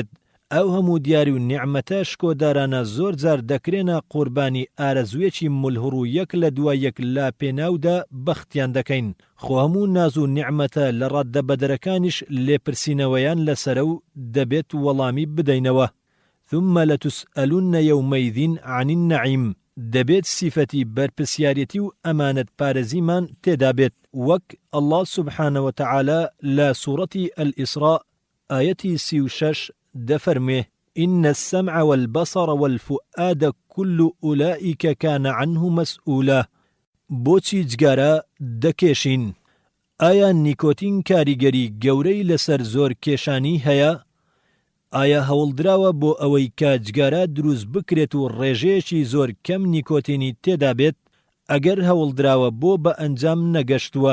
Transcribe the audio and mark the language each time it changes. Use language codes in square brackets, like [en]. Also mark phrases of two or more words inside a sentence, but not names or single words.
[ckb] ئەو هەموو دیاری و نیعمەتە شکۆدارانە زۆر جار دەکرێنە قوربانی ئارەزوێکی ملهوڕ و یەک لە دوای یەک لا پێناودا بەختیان دەکەین. خۆ هەموو ناز و نیعمەتە لە ڕاددەبەدەرەکانیش لێپرسینەوەیان لەسەرە و دەبێت وەڵامی بدەینەوە. [ar] ثم لتسألن يومئذ عن النعيم. [ckb] دەبێت سیفەتی بەرپرسیارەتی و ئەمانەت پارێزیمان تێدا بێت وەک [ar] الله سبحانه وتعالى [ckb] لە سوورەتی الئیسراء ئاەتی 36 دەفەرمێ [ar] إن السمع والبصر والفؤاد كل أولئك كان عنه مسؤولا. [ckb] بۆچی جگارە دەکێشین؟ ئایا نیکۆتین کاریگەری گەورەی لەسەر زۆر کێشانی هەیە؟ ئایا هەوڵدراوە بۆ ئەوەی کە جگارە دروست بکرێت و ڕێژەیەکی زۆر کەم نیکۆتینی تێدا بێت؟ ئەگەر هەوڵدراوە بۆ بە ئەنجام نەگەشتووە.